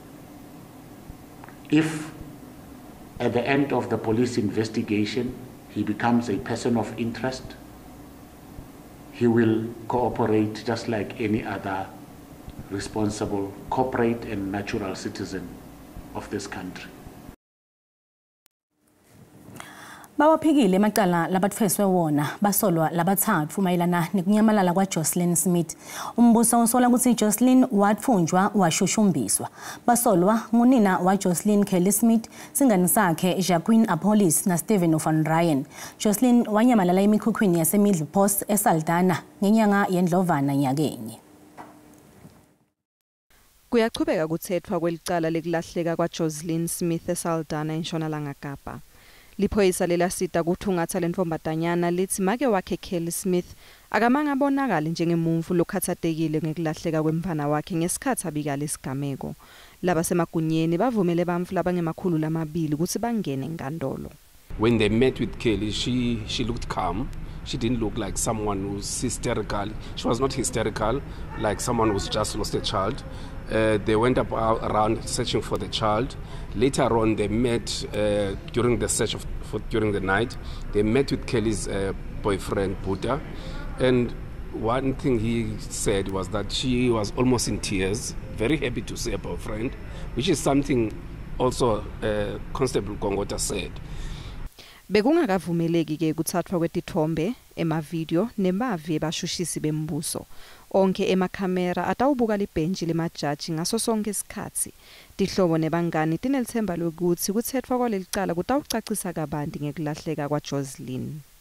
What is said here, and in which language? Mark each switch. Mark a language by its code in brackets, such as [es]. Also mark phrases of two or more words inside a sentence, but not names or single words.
[en] If at the end of the police investigation he becomes a person of interest, he will cooperate just like any other responsible corporate and natural citizen of this country. [ss] Bawaphikile emacala labathweswe wona basolwa labathathu mayelana nekunyamalala kwaJocelyn Smith. Umbuso usola ukuthi Jocelyn wathunjwa washushumbiswa. Basolwa ngunina waJocelyn Kelly Smith, singani sakhe Jacqueline Apollis na Stephen van Ryan. Jocelyn wanyamalala emikhukhwini yaseMiddle Post eSaldanha ngenyanga yeNdlovana nyakenye. Kuyachubeka kuthethwa kwelicala lekulahleka kwaJocelyn Smith eSaldanha eNtshonalanga Kapa. Liphoyisa lelasita kuthungatha lenfombatanyana lithi make wakhe Kelly Smith akamanga bonakala njengemuntu lokhathatekile ngekulahleka kwemfana wakhe ngesikhathi abika lesigameko. Laba semagunyeni bavumele bamfu labangemakhulu lamabili ukuthi bangene enkantolo. [en] When they met with Kelly, she looked calm. She didn't look like someone who's hysterical. She was not hysterical, like someone who's just lost a child. They went around searching for the child. Later on, they met during the search during the night. They met with Kelly's boyfriend, Buddha. And one thing he said was that she was almost in tears, very happy to see her boyfriend, which is something also Constable Gongota said. [ss] Bekungakavumeleki ke kuthathwa kwetithombe emavideo nemavi ebashushisi bembuso. Onke emakhamera atawubuka libhenji lemajaji ngaso sonke isikhathi. Tihlobo nebangani tinelithemba lokuthi kuthethwa kwalelicala kutawucacisa kabanti ngekulahleka kwaJocelyn.